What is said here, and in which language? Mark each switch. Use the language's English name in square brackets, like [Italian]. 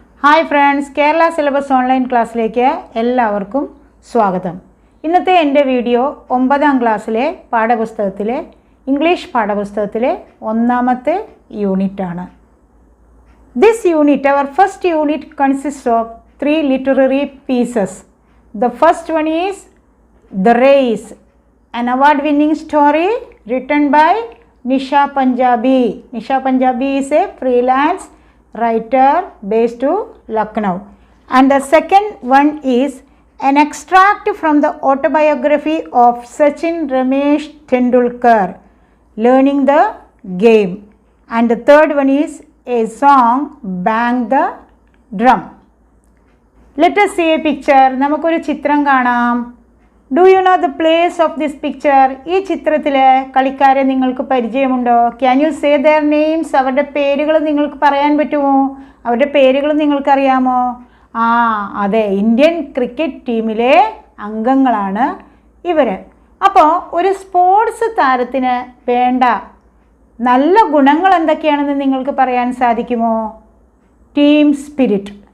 [Malayalam] Hi friends, Kerala syllabus online ക്ലാസ്സിലേക്ക് എല്ലാവർക്കും സ്വാഗതം. ഇന്നത്തെ എൻ്റെ വീഡിയോ 9ാം ക്ലാസ്സിലെ പാഠപുസ്തകത്തിലെ ഇംഗ്ലീഷ് പാഠപുസ്തകത്തിലെ 1ാമത്തെ യൂണിറ്റാണ്. [English] This unit, our first unit, consists of 3 literary pieces. The first one is The Race, an award-winning story written by Nisha Punjabi. Nisha Punjabi is a freelance writer based to Lucknow. And the second one is an extract from the autobiography of Sachin Ramesh Tendulkar, Learning the Game. And the third one is a song, Bang the Drum. Let us see a picture. [Malayalam] നമുക്കൊരു ചിത്രം കാണാം. [English] Do you know the place of this picture? [Malayalam] ഈ ചിത്രത്തിലെ കളിക്കാരെ നിങ്ങൾക്ക് പരിചയമുണ്ടോ? [English] Can you say their names? [Malayalam] അവരുടെ പേരുകൾ നിങ്ങൾക്ക് പറയാൻ പറ്റുമോ? അവരുടെ പേരുകൾ നിങ്ങൾക്കറിയാമോ? അതെ, ഇന്ത്യൻ ക്രിക്കറ്റ് ടീമിലെ അംഗങ്ങളാണ് ഇവർ. അപ്പോൾ ഒരു സ്പോർട്സ് താരത്തിന് വേണ്ട നല്ല ഗുണങ്ങൾ എന്തൊക്കെയാണെന്ന് നിങ്ങൾക്ക് പറയാൻ സാധിക്കുമോ? Team spirit.